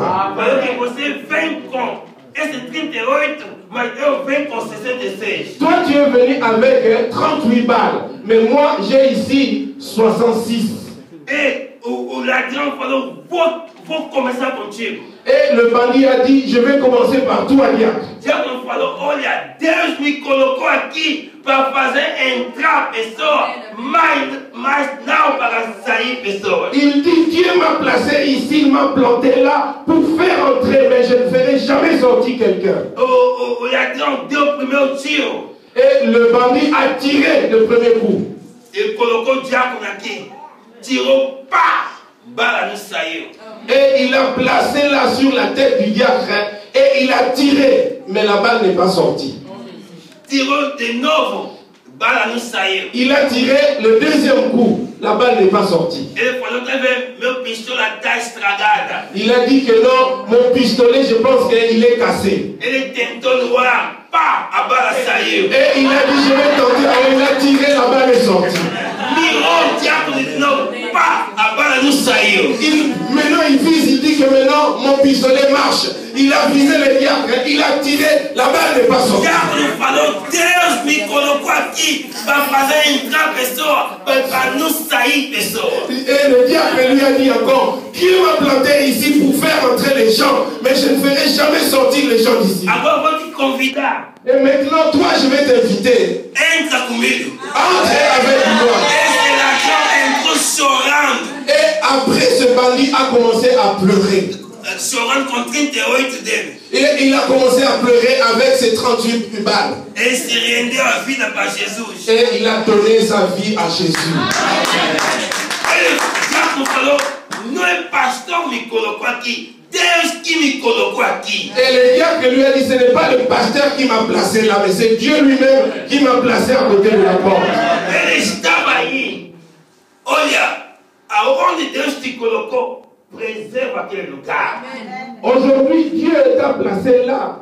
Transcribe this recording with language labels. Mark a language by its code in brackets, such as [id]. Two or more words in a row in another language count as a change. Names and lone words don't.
[pt] Alors que você vem com esse 38, mas eu venho com 66. [fr] Toi tu es venu avec 38 balles, mais moi j'ai ici 66. [pt] Et o ladrão falou, vou começar contigo. [fr] Et le bandit a dit, je vais commencer par toi, diacre. [pt] O diácono falou, olha, Deus me colocou aqui para fazer entrar pessoa, mas não para sair pessoa. [fr] Il dit, Dieu m'a placé ici, il m'a planté là pour faire entrer, mais je ne ferai jamais sortir quelqu'un. [pt] O ladrão deu o primeiro tiro. [fr] Et le bandit a tiré le premier coup. [pt] Ele colocou o diácono aqui, tirou, pá, bala não saiu. [fr] Et il a placé là sur la tête du diacre et il a tiré, mais la balle n'est pas sortie. [pt] Tirou de novo, bala não saiu. [fr] Il a tiré le deuxième coup, la balle n'est pas sortie. [pt] Ele falou que meu pistola está estragada. [fr] Il a dit que non, mon pistolet, je pense qu'il est cassé. [pt] Ele tentou no ar, pá, a bala saiu. [fr] Et il a dit, je vais tenter, alors il a tiré, la balle est sortie. [pt] Mirou o diácono de novo, pá, a bala não saiu. [fr] Maintenant il vise, il dit que maintenant mon pistolet marche. Il a visé le diacre, il a tiré, la balle n'est pas sortie. [pt] O diácono falou, Deus me colocou aqui para fazer entrar pessoa, para não sair pessoa. [fr] Et le diacre lui a dit encore, Dieu m'a planté ici pour faire entrer les gens, mais je ne ferai jamais sortir les gens d'ici. [pt] Agora vou te convidar. [fr] Et maintenant, toi, je vais t'inviter. [pt] Entra comigo. [fr] Entre avec moi. [pt] Esse ladrão entrou chorando. [fr] Et après, ce bandit a commencé à pleurer. [pt] Chorando com 38 dele. [fr] Et il a commencé à pleurer avec ses 38 balles. [pt] Ele se rendeu a vida para Jesus. [fr] Et il a donné sa vie à Jésus. [pt] Ele, o diácono falou, não é pastor me colocou aqui. [fr] Et le diable lui a dit, ce n'est pas le pasteur qui m'a placé là, mais c'est Dieu lui-même qui m'a placé à côté de la porte. Aujourd'hui, Dieu t'a placé là.